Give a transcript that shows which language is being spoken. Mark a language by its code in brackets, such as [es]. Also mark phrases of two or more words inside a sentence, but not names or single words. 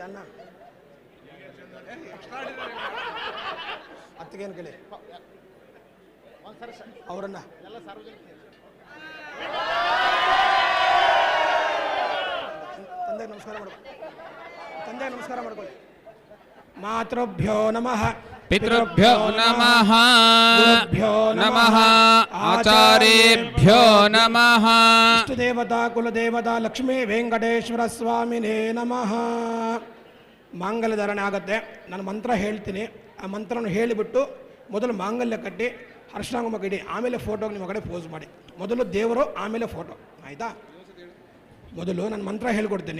[kn] ಅಣ್ಣ ಅತ್ತಿಗೇನು ಕೇಳಿ. ಅವರನ್ನ ತಂದೆಗೆ ನಮಸ್ಕಾರ ಮಾಡ್ಕೊಳ್ಳಿ. ತಂದೆಗೆ ನಮಸ್ಕಾರ ಮಾಡ್ಕೊಳ್ಳಿ. [sa] ಮಾತೃಭ್ಯೋ ನಮಃ पितृभ्यो नमः गुरुभ्यो नमः आचार्येभ्यो नमः इष्टदेवता कुलदेवता लक्ष्मी ವೆಂಕಟೇಶ್ವರ ಸ್ವಾಮಿನೇ ನಮಃ. [kn] ಮಾಂಗಲ್ಯ ಧಾರಣೆ ಆಗುತ್ತೆ. ನಾನು ಮಂತ್ರ ಹೇಳ್ತೀನಿ. ಆ ಮಂತ್ರವನ್ನು ಹೇಳಿಬಿಟ್ಟು ಮೊದಲು ಮಾಂಗಲ್ಯ ಕಟ್ಟಿ ಹರ್ಷಾಂಗುಮ ಇಡಿ. ಆಮೇಲೆ ಫೋಟೋಗೆ ನಿಮ್ಮ ಕಡೆ ಪೋಸ್ ಮಾಡಿ. ಮೊದಲು ದೇವರು, ಆಮೇಲೆ ಫೋಟೋ. ಆಯಿತಾ? ಮೊದಲು ನಾನು ಮಂತ್ರ ಹೇಳ್ಕೊಡ್ತೀನಿ.